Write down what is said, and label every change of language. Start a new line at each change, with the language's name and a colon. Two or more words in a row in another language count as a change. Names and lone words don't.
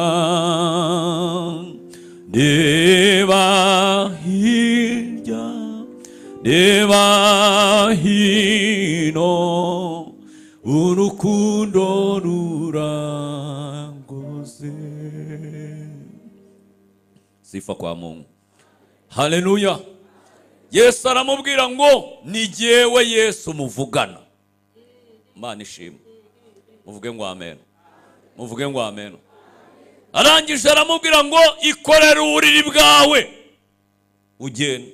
Kinyarwanda: Ndeba hirya ndeba hino, urukundo rurangose.
Swahili: Sifa kwa Mungu.
Kinyarwanda: Haleluya. Yesu aramubwira ngo ni jyewe Yesu muvugana. Mana ishimwe. Muvuge ngo amen. Muvuge ngo amen. Arangije aramubwira ngo ikorere uburiri bwawe ugende.